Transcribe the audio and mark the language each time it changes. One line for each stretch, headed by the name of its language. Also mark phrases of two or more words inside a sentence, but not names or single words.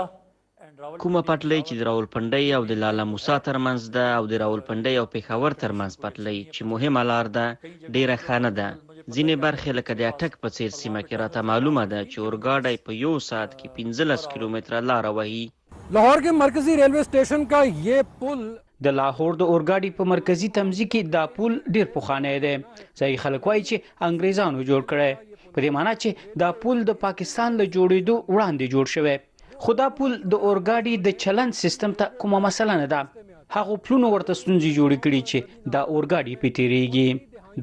Pashto: کومه پټلۍ چې د راولپنډۍ او د لالا موسی ترمنځ ده او د راولپنډۍ او پېښور ترمنځ پټلۍ چې مهمه لار ده ډیره ښه نه ده. ځینې برخې لکه د اټک په څیر سیمه کې راته معلومه ده چې اورګاډی په یو ساعت کې 15 کیلومتره لاره وهي.
Urdu: لاہور کے مرکزی ریلوے اسٹیشن کا یہ پل
Pashto: د لاهور د اورګاډي په مرکزی تمځي کې دا پل ډیر پخوانی دی. ځایي خلک وایي چې انګریزانو جوړ کړی، په دې معنی چې دا پل د پاکستان له جوړېدو وړاندې جوړ شوی. خو دا پل د اورګاډي د چلند سیستم ته کومه مسله نه ده. هغه پلونه ورته ستونزې جوړې کړي چې دا اورګاډي پې تېرېږي.